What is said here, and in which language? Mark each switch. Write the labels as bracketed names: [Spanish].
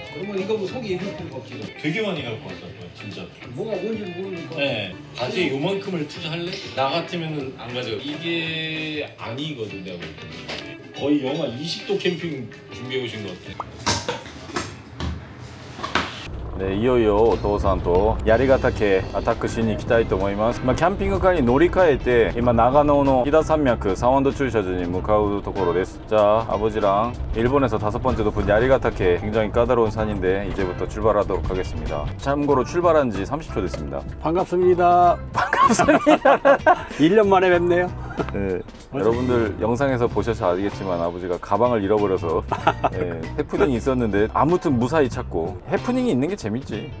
[Korean] 그러면 이거 뭐 속이 입을 필요가 없지. 되게 많이 갖고 왔어요, 진짜. 뭐가 뭔지 모르니까. 네. 바지에 요만큼을 투자할래? 나 같으면은 안 가져. 이게 아니거든, 내가 볼 때는. 거의 영하 20도 캠핑 준비해 오신 것 같아. [Japanese] 네, いよいよお父さんと槍ヶ岳アタックしに行きたいと思います。キャンピングカーに乗り換えて今長野の飛騨山脈사원도駐車場に向かうところです. [Korean] 자, 아버지랑 일본에서 5번째 높은 야리가타케 굉장히 까다로운 산인데 이제부터 출발하도록 하겠습니다. 참고로 출발한 지 30초 됐습니다. 반갑습니다. 반갑습니다. 1년 만에 뵙네요. 네, 여러분들 영상에서 보셔서 알겠지만 아버지가 가방을 잃어버려서 네, 해프닝이 있었는데 아무튼 무사히 찾고 해프닝이 있는 게 재밌지.